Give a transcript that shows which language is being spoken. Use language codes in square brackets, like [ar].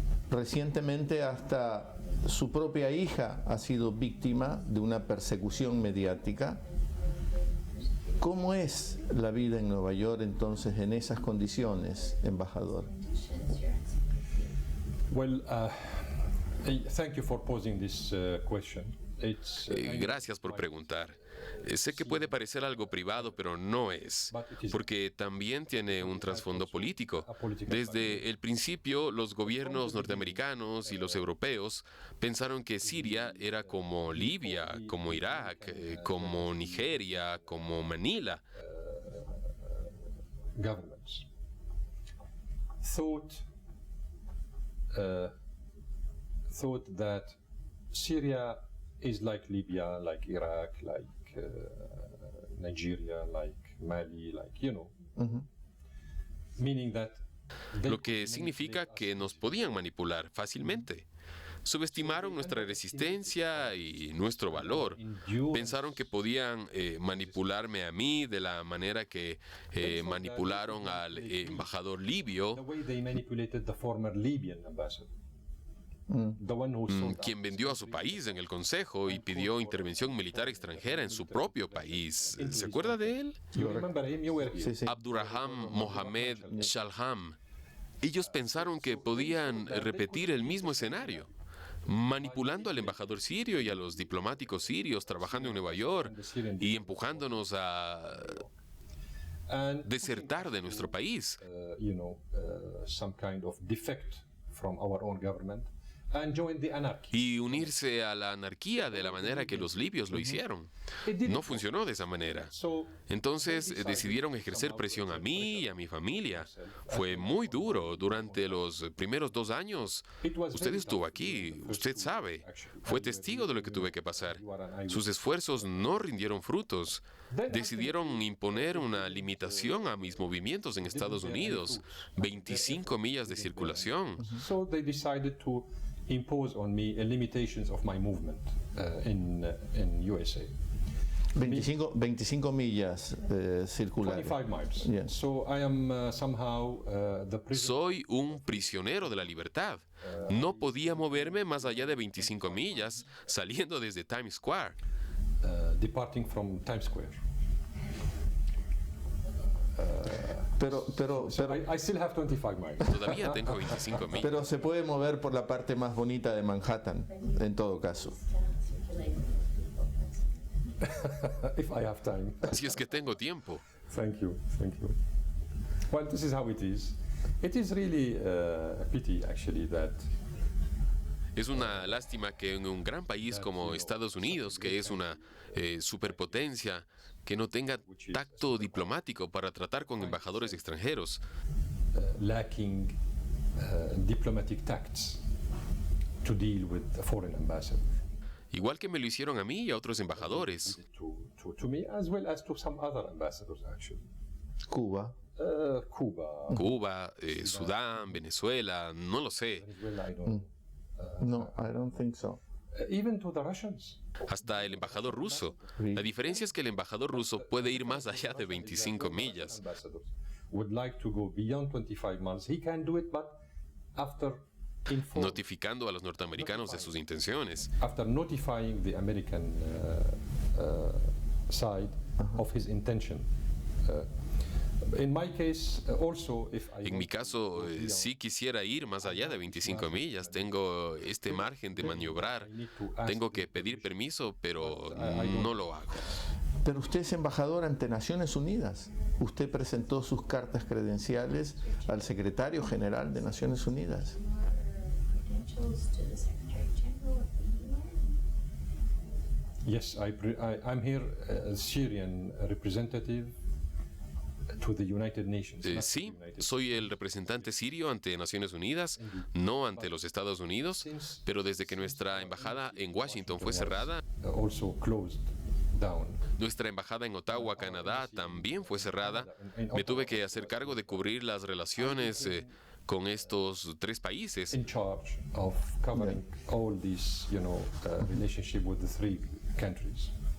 [es] Recientemente hasta su propia hija ha sido víctima de una persecución mediática. ¿Cómo es la vida en Nueva York entonces en esas condiciones, embajador? [en] Well, thank you for posing this question. [es] Gracias por preguntar. Sé que puede parecer algo privado, pero no es, porque también tiene un trasfondo político. Desde el principio, los gobiernos norteamericanos y los europeos pensaron que Siria era como Libia, como Irak, como Nigeria, como Manila. [en] Governments thought that Syria is like Libya, like Iraq, like Nigeria, like Mali, like, meaning that [es] Lo que significa que nos podían manipular fácilmente. Subestimaron nuestra resistencia y nuestro valor. Pensaron que podían manipularme a mí de la manera que manipularon al embajador libio, [en] the way they manipulated the former Libyan ambassador. The one who [es] quien vendió a su país en el Consejo y pidió intervención militar extranjera en su propio país. ¿Se acuerda de él? [en] You remember him? You were here. [es] Sí, sí. Abdurrahman Mohamed Shalham. Ellos pensaron que podían repetir el mismo escenario, manipulando al embajador sirio y a los diplomáticos sirios trabajando en Nueva York y empujándonos a [en] And [es] desertar de nuestro país. [en] Some kind of defect from our own government and join the anarchy. [es] Y unirse a la anarquía de la manera que los libios lo hicieron. No funcionó de esa manera. Entonces decidieron ejercer presión a mí y a mi familia. Fue muy duro durante los primeros 2 años. Usted estuvo aquí, usted sabe. Fue testigo de lo que tuve que pasar. Sus esfuerzos no rindieron frutos. Decidieron imponer una limitación a mis movimientos en Estados Unidos, 25 millas de circulación. [en] So they decided to impose on me limitations of my movement in USA. [es] 25 millas circulares. [en] 25 miles. Yes. So I am somehow the prisoner. [es] Soy un prisionero de la libertad. No podía moverme más allá de 25 millas saliendo desde Times Square. [en] Departing from Times Square. [es] Pero [en] I still have 25 miles. [es] Todavía tengo 25 millas. Pero se puede mover por la parte más bonita de Manhattan, en todo caso. [en] If I have time. [es] Si es que tengo tiempo. [en] Thank you. Well, this is how it is. It is really a pity, actually, that [es] Es una lástima que en un gran país como Estados Unidos, que es una superpotencia, que no tenga tacto diplomático para tratar con embajadores extranjeros. [en] lacking diplomatic tacts to deal with a foreign ambassador. [es] Igual que me lo hicieron a mí y a otros embajadores. [en] To me as well as to some other ambassadors, actually. [es] Cuba. Cuba. Cuba, Sudán, Venezuela, no lo sé. [en] Venezuela, I don't. No, I don't think so. Even to the Russians. [es] Hasta el embajador ruso. La diferencia es que el embajador ruso puede ir más allá de 25 millas. [en] Ambassadors would like to go beyond 25 miles. He can do it, but after [es] Notificando a los norteamericanos de sus intenciones. [en] After notifying the American side of his intention. In my case, also, if I [es] En mi caso, sí quisiera ir más allá de 25 millas. Tengo este margen de maniobrar. Tengo que pedir permiso, pero no lo hago. Pero usted es embajador ante Naciones Unidas. Usted presentó sus cartas credenciales al secretario general de Naciones Unidas. [en] Yes, I'm here as Syrian representative to the United Nations. [es] Sí, soy el representante sirio ante Naciones Unidas, no ante los Estados Unidos, pero desde que nuestra embajada en Washington fue cerrada, [en] Also closed down. [es] nuestra embajada en Ottawa, Canadá, también fue cerrada. Me tuve que hacer cargo de cubrir las relaciones con estos 3 países. [en] In charge of covering all these, relationship with the 3 countries.